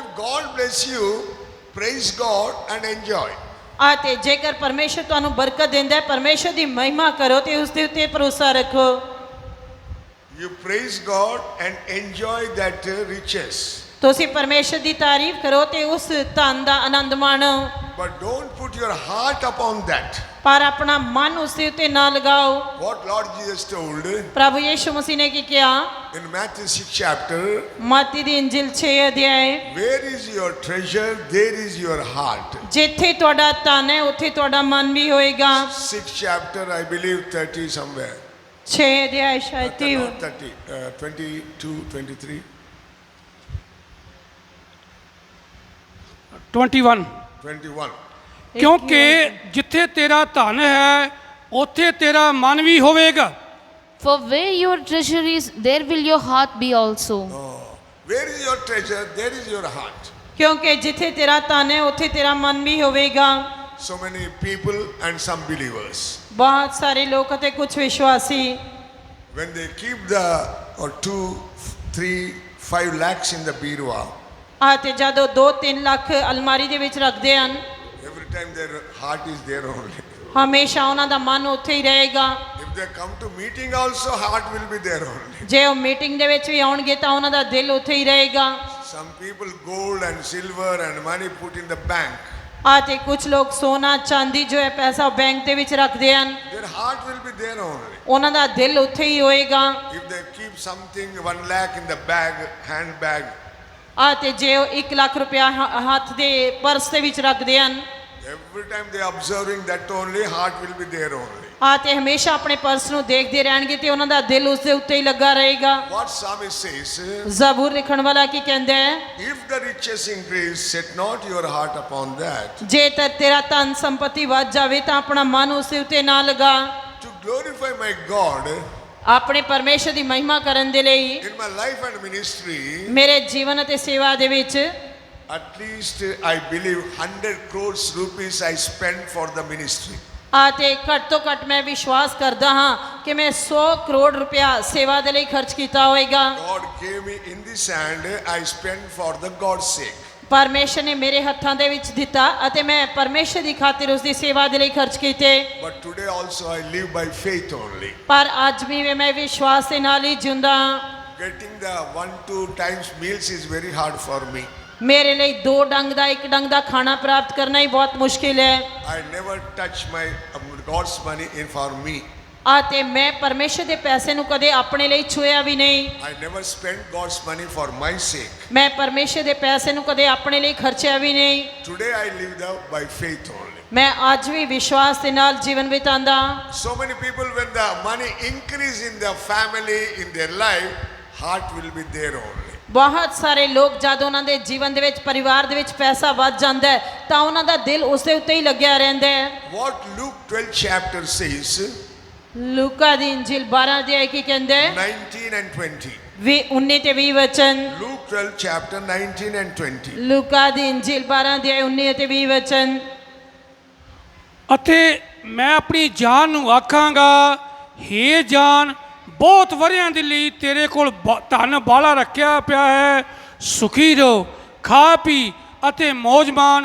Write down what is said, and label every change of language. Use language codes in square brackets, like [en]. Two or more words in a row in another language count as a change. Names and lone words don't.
[en] If God bless you, praise God and enjoy. [pa] ਆ ਤੇ ਜੇਕਰ ਪਰਮੇਸ਼ਰ ਤੁਹਾਨੂੰ ਬਰਕਤ ਦਿੰਦਾ ਹੈ, ਪਰਮੇਸ਼ਰ ਦੀ ਮਹਿਮਾ ਕਰੋ ਤੇ ਉਸ ਦੇ ਉੱਤੇ ਭਰੋਸਾ ਰੱਖੋ। [en] You praise God and enjoy that riches. [pa] ਤੁਸੀਂ ਪਰਮੇਸ਼ਰ ਦੀ ਤਾਰੀਫ ਕਰੋ ਤੇ ਉਸ ਧਨ ਦਾ ਆਨੰਦ ਮਾਣੋ, [en] But don't put your heart upon that. [pa] ਪਰ ਆਪਣਾ ਮਨ ਉਸ ਦੇ ਉੱਤੇ ਨਾ ਲਗਾਓ। [en] What Lord Jesus told [pa] ਪ੍ਰਭੂ ਯੀਸ਼ੂ ਮਸੀਹ ਨੇ ਕੀ ਕਿਹਾ? [en] in Matthew 6 chapter, [pa] ਮਤੀ ਦੀ ਇੰਜਿਲ 6 ਅਧਿਆਏ, [en] where is your treasure, there is your heart. [pa] ਜਿੱਥੇ ਤੁਹਾਡਾ ਧਨ ਹੈ ਉੱਥੇ ਤੁਹਾਡਾ ਮਨ ਵੀ ਹੋਏਗਾ। [en] 6 chapter, I believe 30 somewhere. [pa] 6 ਅਧਿਆਏ ਸ਼ਾਇਦ ਤੀਹ। [en] Not 30, 22, 23. 21 21. [pa] ਕਿਉਂਕਿ ਜਿੱਥੇ ਤੇਰਾ ਧਨ ਹੈ ਉੱਥੇ ਤੇਰਾ ਮਨ ਵੀ ਹੋਵੇਗਾ। [en] For where your treasure is, there will your heart be also. Where is your treasure, there is your heart. [pa] ਕਿਉਂਕਿ ਜਿੱਥੇ ਤੇਰਾ ਧਨ ਹੈ ਉੱਥੇ ਤੇਰਾ ਮਨ ਵੀ ਹੋਵੇਗਾ। [en] So many people and some believers, [pa] ਬਹੁਤ ਸਾਰੇ ਲੋਕ ਅਤੇ ਕੁਝ ਵਿਸ਼ਵਾਸੀ [en] when they keep the or 2, 3, 5 lakhs in the birwa, [pa] ਆ ਤੇ ਜਦੋਂ 2-3 ਲੱਖ ਅਲਮਾਰੀ ਦੇ ਵਿੱਚ ਰੱਖਦੇ ਹਨ, [en] every time their heart is there only. [pa] ਹਮੇਸ਼ਾ ਉਹਨਾਂ ਦਾ ਮਨ ਉੱਥੇ ਹੀ ਰਹੇਗਾ। [en] If they come to meeting also, heart will be there only. [pa] ਜੇ ਉਹ ਮੀਟਿੰਗ ਦੇ ਵਿੱਚ ਵੀ ਆਉਣਗੇ ਤਾਂ ਉਹਨਾਂ ਦਾ ਦਿਲ ਉੱਥੇ ਹੀ ਰਹੇਗਾ। [en] Some people gold and silver and money put in the bank. [pa] ਆ ਤੇ ਕੁਝ ਲੋਕ ਸੋਨਾ ਚਾਂਦੀ ਜੋ ਹੈ ਪੈਸਾ ਬੈਂਕ ਦੇ ਵਿੱਚ ਰੱਖਦੇ ਹਨ, [en] Their heart will be there only. [pa] ਉਹਨਾਂ ਦਾ ਦਿਲ ਉੱਥੇ ਹੀ ਹੋਏਗਾ। [en] If they keep something 1 lakh in the bag, handbag, [pa] ਆ ਤੇ ਜੇ ਉਹ 1 ਲੱਖ ਰੁਪਇਆ ਹੱਥ ਦੇ ਪਰਸ ਦੇ ਵਿੱਚ ਰੱਖਦੇ ਹਨ, [en] every time they observing that only, heart will be there only. [pa] ਆ ਤੇ ਹਮੇਸ਼ਾ ਆਪਣੇ ਪਰਸ ਨੂੰ ਦੇਖਦੇ ਰਹਿਣਗੇ ਤੇ ਉਹਨਾਂ ਦਾ ਦਿਲ ਉਸ ਦੇ ਉੱਤੇ ਹੀ ਲੱਗਾ ਰਹੇਗਾ। [en] What psalmist says, [pa] ਜ਼ਬੂਰ ਲਿਖਣ ਵਾਲਾ ਕੀ ਕਹਿੰਦਾ ਹੈ? [en] if the riches increase, set not your heart upon that. [pa] ਜੇ ਤੇਰਾ ਧਨ ਸੰਪਤੀ ਵੱਧ ਜਾਵੇ ਤਾਂ ਆਪਣਾ ਮਨ ਉਸ ਦੇ ਉੱਤੇ ਨਾ ਲਗਾ। [en] To glorify my God [pa] ਆਪਣੇ ਪਰਮੇਸ਼ਰ ਦੀ ਮਹਿਮਾ ਕਰਨ ਦੇ ਲਈ [en] in my life and ministry, [pa] ਮੇਰੇ ਜੀਵਨ ਅਤੇ ਸੇਵਾ ਦੇ ਵਿੱਚ [en] at least I believe 100 crores rupees I spend for the ministry. [pa] ਆ ਤੇ ਘੱਟ ਤੋਂ ਘੱਟ ਮੈਂ ਵਿਸ਼ਵਾਸ ਕਰਦਾ ਹਾਂ ਕਿ ਮੈਂ 100 ਕਰੋੜ ਰੁਪਇਆ ਸੇਵਾ ਦੇ ਲਈ ਖਰਚ ਕੀਤਾ ਹੋਵੇਗਾ। [en] God gave me in this hand, I spent for the God's sake. [pa] ਪਰਮੇਸ਼ਰ ਨੇ ਮੇਰੇ ਹੱਥਾਂ ਦੇ ਵਿੱਚ ਦਿੱਤਾ ਅਤੇ ਮੈਂ ਪਰਮੇਸ਼ਰ ਦੀ ਖਾਤਰ ਉਸ ਦੀ ਸੇਵਾ ਦੇ ਲਈ ਖਰਚ ਕੀਤੇ। [en] But today also I live by faith only. [pa] ਪਰ ਅੱਜ ਵੀ ਮੈਂ ਵਿਸ਼ਵਾਸ ਦੇ ਨਾਲ ਹੀ ਜਿਉਂਦਾ ਹਾਂ। [en] Getting the 1-2 times meals is very hard for me. [pa] ਮੇਰੇ ਲਈ 2 ਡੰਗ ਦਾ 1 ਡੰਗ ਦਾ ਖਾਣਾ ਪ੍ਰਾਪਤ ਕਰਨਾ ਹੀ ਬਹੁਤ ਮੁਸ਼ਕਿਲ ਹੈ। [en] I never touch my God's money in for me. [pa] ਆ ਤੇ ਮੈਂ ਪਰਮੇਸ਼ਰ ਦੇ ਪੈਸੇ ਨੂੰ ਕਦੇ ਆਪਣੇ ਲਈ ਛੁਇਆ ਵੀ ਨਹੀਂ। [en] I never spent God's money for my sake. [pa] ਮੈਂ ਪਰਮੇਸ਼ਰ ਦੇ ਪੈਸੇ ਨੂੰ ਕਦੇ ਆਪਣੇ ਲਈ ਖਰਚਿਆ ਵੀ ਨਹੀਂ। [en] Today I live by faith only. [pa] ਮੈਂ ਅੱਜ ਵੀ ਵਿਸ਼ਵਾਸ ਦੇ ਨਾਲ ਜੀਵਨ ਬਿਤਾਉਂਦਾ ਹਾਂ। [en] So many people, when the money increase in their family, in their life, heart will be there only. [pa] ਬਹੁਤ ਸਾਰੇ ਲੋਕ ਜਦ ਉਹਨਾਂ ਦੇ ਜੀਵਨ ਦੇ ਵਿੱਚ ਪਰਿਵਾਰ ਦੇ ਵਿੱਚ ਪੈਸਾ ਵੱਧ ਜਾਂਦਾ ਹੈ ਤਾਂ ਉਹਨਾਂ ਦਾ ਦਿਲ ਉਸ ਦੇ ਉੱਤੇ ਹੀ ਲੱਗਿਆ ਰਹਿੰਦਾ ਹੈ। [en] What Luke 12 chapter says, [pa] ਲੂਕਾ ਦੀ ਇੰਜੀਲ 12 ਅਧਿਆਇ ਕੀ ਕਹਿੰਦਾ ਹੈ? [en] 19 and 20. [pa] 19 ਤੇ 20 ਵਚਨ। [en] Luke 12 chapter 19 and 20. [pa] ਲੂਕਾ ਦੀ ਇੰਜੀਲ 12 ਅਧਿਆਇ 19 ਅਤੇ 20 ਵਚਨ। ਅਤੇ ਮੈਂ ਆਪਣੀ ਜਾਨ ਨੂੰ ਆਖਾਂਗਾ, ਹੇ ਜਾਨ, ਬਹੁਤ ਵਰ੍ਹਿਆਂ ਦੇ ਲਈ ਤੇਰੇ ਕੋਲ ਧਨ ਬਾਲਾ ਰੱਖਿਆ ਪਿਆ ਹੈ, ਸੁਖੀ ਰਹੋ, ਖਾ ਪੀ ਅਤੇ ਮੌਜ ਮਾਣ।